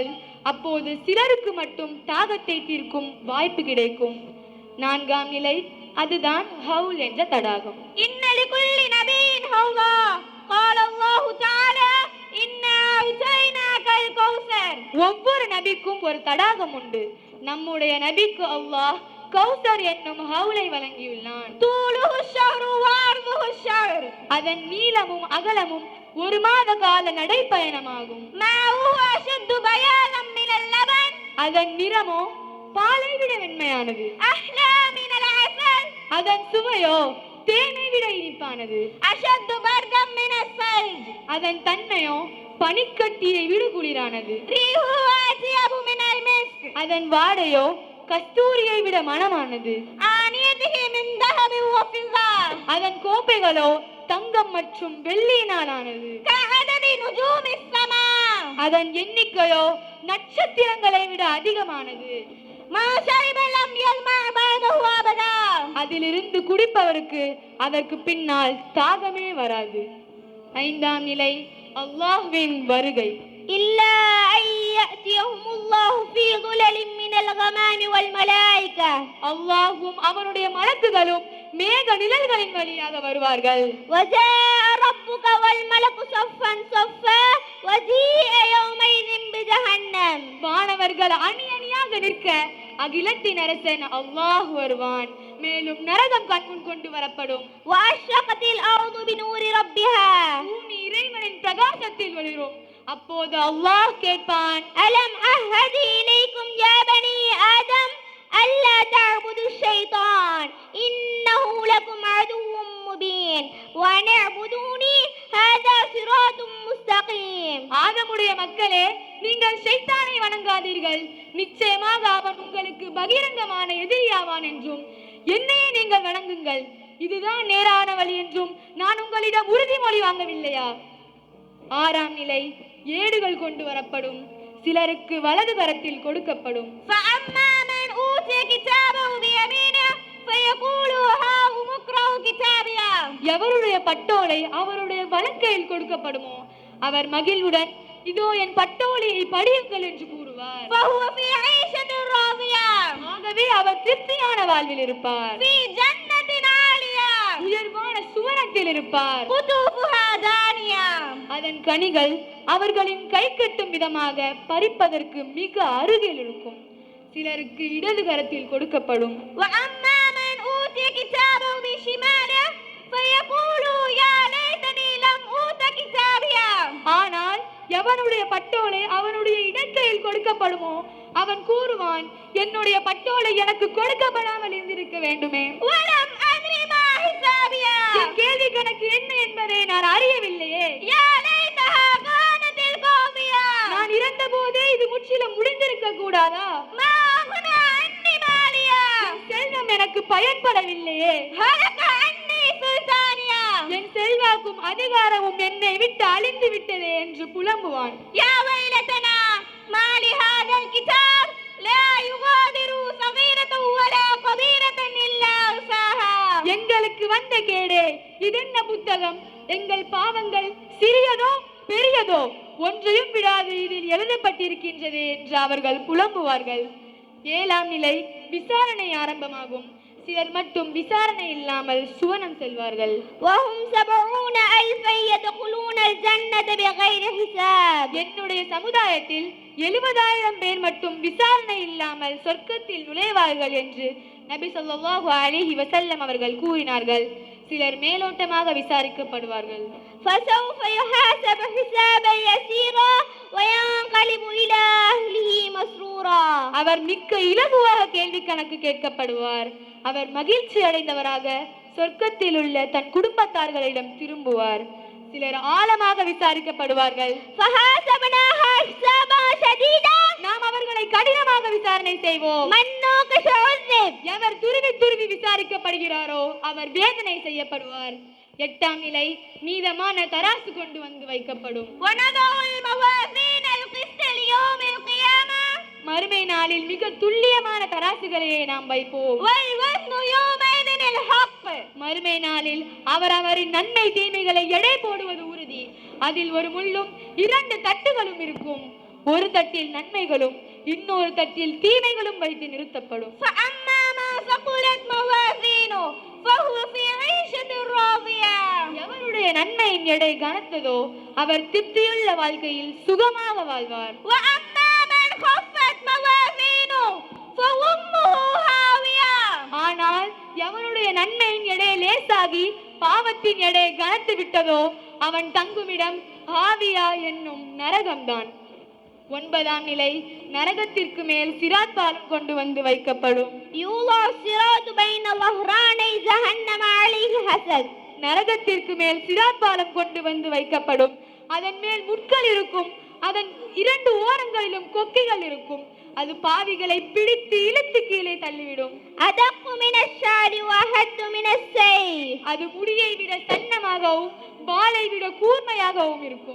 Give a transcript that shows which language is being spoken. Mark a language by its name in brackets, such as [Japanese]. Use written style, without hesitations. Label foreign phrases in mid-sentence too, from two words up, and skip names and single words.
[Tamil] அப்போது சிலருக்கு மட்டும் தாகத்தை தீர்க்கும் வாய்ப்பு கிடைக்கும். 4ஆம் நிலை, அதுதான் ஹவுல் என்ற தடாகம். [Arabic] إن لكل نبي حوضا قال الله تعالى إنا أعطيناك الكوثر [Tamil] ஒவ்வொரு நபிக்கும் ஒரு தடாகம் உண்டு. நம்முடைய நபிக்கு அல்லாஹ் கௌசர் என்னும் ஹவுலை வழங்கியுள்ளான். [Arabic] طوله الشهر وعرضه الشهر [Tamil] அதன் நீளமும் அகலமும் 1 மாத கால நடைப்பயணமாகும். [Arabic] ماؤه أشد بياضا من اللبن [Tamil] அதன் நிறமோ பாலை விட வெண்மையானது. [Arabic] أحلى من العسل [Tamil] அதன் சுவையோ தேனை விட இனிப்பானது. [Arabic] أشد بردا من الثلج [Tamil] அதன் தன்மையோ பனிக்கட்டியை விட குளிரானது. [Arabic] ريحه أطيب من المسك [Tamil] அதன் வாடையோ கஸ்தூரியை விட மணமானது. [Arabic] آنيته من ذهب وفضة [Tamil] அதன் கோப்பைகளோ தங்கம் மற்றும் வெள்ளியினாலானது. [Arabic] كعدد نجوم السماء [Tamil] அதன் எண்ணிக்கையோ நட்சத்திரங்களை விட அதிகமானது. [Arabic] ما شرب لم يظمأ بعده أبدا [Tamil] அதிலிருந்து குடிப்பவருக்கு அதற்கு பின்னால் தாகமே வராது. 5ஆம் நிலை, அல்லாஹ்வின் வருகை. [Arabic] إلا أن يأتيهم الله في ظلل من الغمام والملائكة [Tamil] அல்லாஹ்வும் அவனுடைய மலக்குகளும் மேக நிழல்களின் வழியாக வருவார்கள். [Arabic] وجاء ربك والملك صفا صفا وجيء يومئذ بجهنم [Tamil] வானவர்கள் அணி அணியாக நிற்க அகிலத்தின் அரசன் அல்லாஹ் வருவான். மேலும் நரகம் கண்முன் கொண்டு வரப்படும். [Arabic] وأشرقت الأرض بنور ربها [Tamil] பூமி இறைவனின் பிரகாசத்தில் ஒளிரும். அப்போது அல்லாஹ் கேட்பான், [Arabic] ألم أعهد إليكم يا بني آدم ألا تعبدوا الشيطان إنه لكم عدو مبين وأن اعبدوني هذا صراط مستقيم [Tamil] ஆதமுடைய மக்களே, நீங்கள் ஷைத்தானை வணங்காதீர்கள். நிச்சயமாக அவன் உங்களுக்கு பகிரங்கமான எதிரியாவான் என்றும், என்னையே நீங்கள் வணங்குங்கள், இதுதான் நேரான வழி என்றும் நான் உங்களிடம் உறுதிமொழி வாங்கவில்லையா? 6ஆம் நிலை, ஏடுகள் கொண்டு வரப்படும். சிலருக்கு வலது கரத்தில் கொடுக்கப்படும். [Arabic] فأما من أوتي كتابه بيمينه فيقول هاؤم اقرءوا كتابيه [Tamil] எவருடைய பட்டோலை அவருடைய வலக்கையில் கொடுக்கப்படுமோ அவர் மகிழ்வுடன் இதோ என் பட்டோலையை படியுங்கள் என்று கூறுவார். [Arabic] فهو في عيشة راضية [Tamil] ஆகவே அவர் திருப்தியான வாழ்வில் இருப்பார். [Arabic] في جنة عالية [Tamil] உயர்வான சுவனத்தில் இருப்பார். [Arabic] قطوفها دانية [Tamil] அதன் கனிகள் அவர்களின் கை கட்டும் விதமாக பறிப்பதற்கு மிக அருகில் இருக்கும். சிலருக்கு இடது கரத்தில் கொடுக்கப்படும். [Arabic] وأما من أوتي كتابه بشماله فيقول يا ليتني لم أوت كتابيه [Tamil] ஆனால் எவனுடைய பட்டோலை அவனுடைய இடக்கையில் கொடுக்கப்படுமோ அவன் கூறுவான், என்னுடைய பட்டோலை எனக்கு கொடுக்கப்படாமல் இருந்திருக்க வேண்டுமே. [Arabic] ولم أدري ما حسابيه [Tamil] என் கேள்வி கணக்கு என்ன என்பதை நான் அறியவில்லையே. [Arabic] يا ليتها كانت القاضية [Tamil] நான் இறந்த போதே இது முற்றிலும் முடிந்திருக்க கூடாதா? [Arabic] ما أغنى عني مالية [Tamil] என் செல்வம் எனக்கு பயன்படவில்லையே. [Arabic] هلك عني سلطانية [Tamil] என் செல்வாக்கும் அதிகாரமும் என்னை விட்டு அழிந்து விட்டதே என்று புலம்புவான். [Arabic] يا ويلتنا ما لهذا الكتاب لا يغادر صغيرة ولا كبيرة إلا أحصاها [Tamil] எங்களுக்கு வந்த கேடே, இதென்ன புத்தகம்? எங்கள் பாவங்கள் சிறியதோ பெரியதோ ஒன்றையும் விடாது இதில் எழுதப்பட்டிருக்கின்றது என்று அவர்கள் புலம்புவார்கள். 7ஆம் நிலை, விசாரணை ஆரம்பமாகும். சிலர் மட்டும் விசாரணை இல்லாமல் சுவனம் செல்வார்கள். [Arabic] وهم 70,000 يدخلون الجنة بغير حساب [Tamil] என்னுடைய சமுதாயத்தில் 70,000 பேர் மட்டும் விசாரணை இல்லாமல் சொர்க்கத்தில் நுழைவார்கள் என்று நபி [Arabic] صلى الله عليه وسلم [Tamil] அவர்கள் கூறினார்கள். சிலர் மேலோட்டமாக விசாரிக்கப்படுவார்கள். [Arabic] فسوف يحاسب حسابا يسيرا وينقلب إلى أهله مسرورا [Tamil] அவர் மிக்க இலகுவாக கேள்வி கணக்கு கேட்கப்படுவார். அவர் மகிழ்ச்சி அடைந்தவராக சொர்க்கத்தில் உள்ள தன் குடும்பத்தார்களிடம் திரும்புவார். சிலர் ஆழமாக விசாரிக்கப்படுவார்கள். [Arabic] فحاسبناها حسابا شديدا [Tamil] நாம் அவர்களை கடினமாக விசாரணை செய்வோம். [Arabic] من نوقش عذب [Tamil] எவர் துருவி துருவி விசாரிக்கப்படுகிறாரோ அவர் வேதனை செய்யப்படுவார். 8ஆம் நிலை, நீதமான தராசு கொண்டு வந்து வைக்கப்படும். [Arabic] ونضع الموازين القسط ليوم القيامة [Tamil] மறுமை நாளில் மிக துல்லியமான தராசுகளையே நாம் வைப்போம். [Arabic] والوزن يومئذ الحق [Tamil] மறுமை நாளில் அவரவரின் நன்மை தீமைகளை எடை போடுவது உறுதி. அதில் ஒரு முள்ளும் 2 தட்டுகளும் இருக்கும். ஒரு தட்டில் நன்மைகளும் இன்னொரு தட்டில் தீமைகளும் வைத்து நிறுத்தப்படும். [Arabic] فأما ما ثقلت موازينه فهو في عيشة راضية [Tamil] எவருடைய நன்மையின் எடை கனத்ததோ அவர் திருப்தியுள்ள வாழ்க்கையில் சுகமாக வாழ்வார். [Arabic] وأما من خفت موازينه فأمه هاوية [Tamil] ஆனால் எவனுடைய நன்மையின் எடை லேசாகி பாவத்தின் எடை கனத்து விட்டதோ அவன் தங்குமிடம் ஆவியா என்னும் நரகம்தான். 9ஆம் நிலை, நரகத்திற்கு மேல் சிராத் பாலம் கொண்டு வந்து வைக்கப்படும். [Arabic] يوضع الصراط بين ظهراني جهنم عليه حسد [Tamil] நரகத்திற்கு மேல் சிராத் பாலம் கொண்டு வந்து வைக்கப்படும். அதன் மேல் முட்கள் இருக்கும். அதன் 2 ஓரங்களிலும் கொக்கிகள் இருக்கும். அது பாவிகளை பிடித்து இழுத்து கீழே தள்ளிவிடும். [Arabic] أدق من الشعر وأحد من السيف [Tamil] அது முடியை விட சன்னமாகவும் வாளை விட கூர்மையாகவும் இருக்கும்.